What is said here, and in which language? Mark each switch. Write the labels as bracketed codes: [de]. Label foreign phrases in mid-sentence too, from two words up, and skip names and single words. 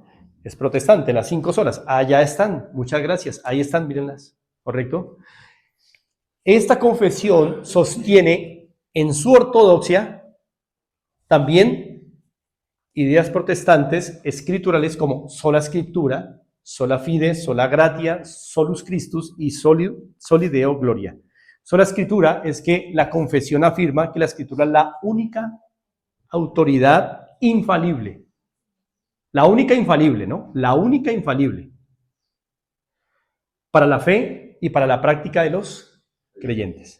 [es] Es protestante, las 5 solas. Allá están, muchas gracias, ahí están, mírenlas, ¿correcto? Esta confesión sostiene en su ortodoxia también ideas protestantes escriturales como [la] sola scriptura, sola fide, sola gratia, solus Christus [es] y [la] soli Deo gloria. [es] Sola escritura es que la confesión afirma que la escritura es la única autoridad infalible. La única infalible, ¿no? La única infalible para la fe y para la práctica de los creyentes.